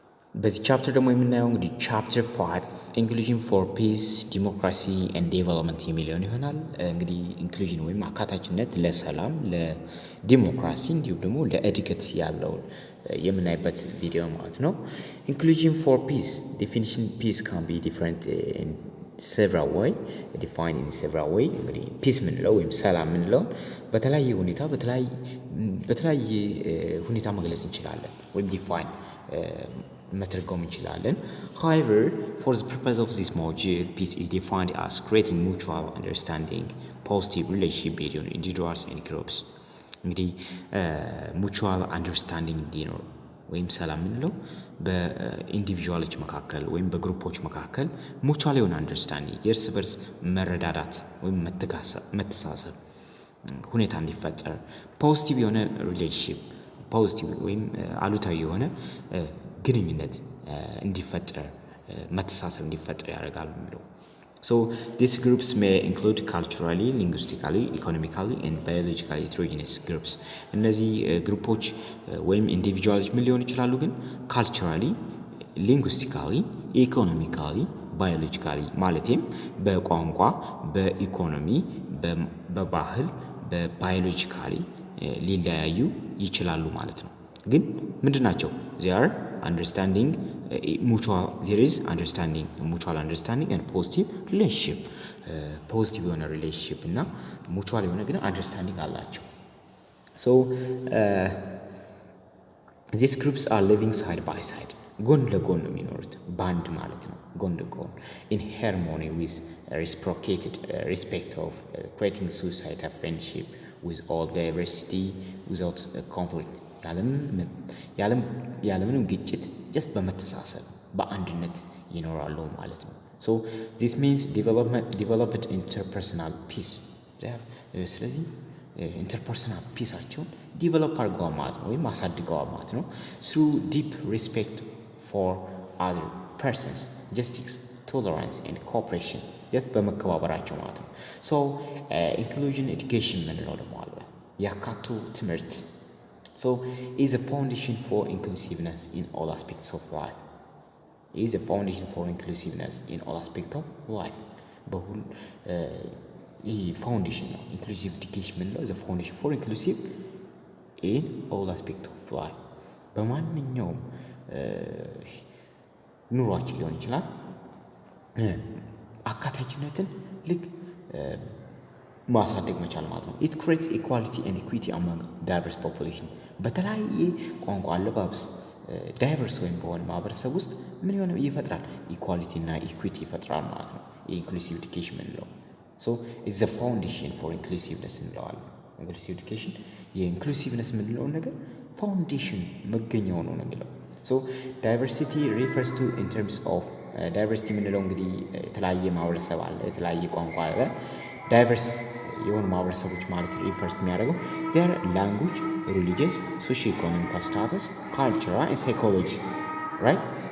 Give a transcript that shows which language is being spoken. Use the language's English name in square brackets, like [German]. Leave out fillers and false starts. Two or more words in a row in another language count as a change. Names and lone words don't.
[Amharic] በዚህ ቻፕተር ደግሞ የምናየው እንግዲህ [English] chapter 5 inclusion for peace democracy and development [Amharic] የሚለውን ይሆናል። እንግዲህ ኢንክሉዥን ወይም አካታችነት ለሰላም፣ ለዲሞክራሲ እንዲሁም ደግሞ ለእድገት ያለውን የምናይበት ቪዲዮ ማለት ነው። [English] inclusion for peace definition peace can be different in several way defined in several way [Amharic] እንግዲህ ፒስ ምንለው ወይም ሰላም ምንለው በተለያየ ሁኔታ መግለጽ እንችላለን ወይም ዲፋይን መተርጎም እንችላለን። [English] However, for the purpose of this module, peace is defined as creating mutual understanding, positive relationship between individuals and groups. [Amharic] እንግዲህ [English] mutual understanding [Amharic] እንዲኖር ወይም ሰላም ምንለው በኢንዲቪጁዋሎች መካከል ወይም በግሩፖች መካከል ሙቹዋል የሆነ አንደርስታንዲንግ የእርስ በርስ መረዳዳት ወይም መተሳሰብ ሁኔታ እንዲፈጠር፣ ፖዚቲቭ የሆነ ሪሌሽንሺፕ ፖዚቲቭ ወይም አሉታዊ የሆነ ግንኙነት እንዲፈጠር መተሳሰብ እንዲፈጠር ያደርጋል የሚለው። [English] So these groups may include culturally, linguistically, economically and biologically heterogeneous groups. [Amharic] እነዚህ ግሩፖች ወይም ኢንዲቪጁዋሎች ምን ሊሆኑ ይችላሉ ግን [English] culturally, linguistically, economically, biologically [Amharic] ማለትም በቋንቋ፣ በኢኮኖሚ፣ በባህል፣ በባዮሎጂካሊ ሊለያዩ ይችላሉ ማለት ነው። ግን ምንድናቸው? [English] they are understanding mutual there is understanding mutual understanding and positive relationship positive የሆነ relationship እና mutual [Amharic] የሆነ ግን [English] understanding አላቸው። so these groups are living side by side [Amharic] ጎን ለጎን ነው የሚኖሩት ባንድ ማለት ነው። ጎን ለጎን [English] in harmony with reciprocated respect of creating societal friendship with all diversity without conflict [Amharic] ያለምንም ግጭት just በመተሳሰብ በአንድነት ይኖራሉ ማለት ነው። [English] so this means developed interpersonal peace [Amharic] ስለዚህ interpersonal peaceአቸውን ዲቨሎፕ አድርገዋል ማለት ነው ወይም አሳድገዋል ማለት ነው [English] through deep respect for other persons, justice, tolerance and cooperation just [Amharic] በመከባበራቸው ማለት [English] ነው። so inclusion education [Amharic] ምንለው ደግሞ አለ ያካቱ ትምህርት [English] so is a foundation for inclusiveness in all aspects of life is a foundation for inclusiveness in all aspects of life በሁሉ foundation ነው inclusive education ምንለው is a foundation for inclusive in all aspects of life [Amharic] በማንኛውም ኑሯችን ሊሆን ይችላል አካታችነትን ልክ ማሳደግ መቻል ማለት ነው። [English] it creates equality and equity among diverse population [Amharic] በተለያየ ቋንቋ አለባበስ ዳይቨርስ ወይም በሆነ ማህበረሰብ ውስጥ ምን የሆነ ይፈጥራል ኢኳሊቲ እና ኢኩዊቲ ይፈጥራል ማለት ነው። [English] inclusive education [Amharic] ምንለው so [English] it's the foundation for inclusiveness [Amharic] እንለዋለን። [English] inclusive education [Amharic] የኢንክሉሲቭነስ ምንለውን ነገር ፋውንዴሽን መገኛው ነው የሚለው [English] so diversity refers to in terms of diversity [Amharic] ምንለው እንግዲህ የተለያየ ማህበረሰብ አለ የተለያየ ቋንቋ አለ ዳይቨርስ የሆኑ ማህበረሰቦች ማለት ሪፈርስ የሚያደርገው [English] their language, religious, socio-economic status, culture and psychology right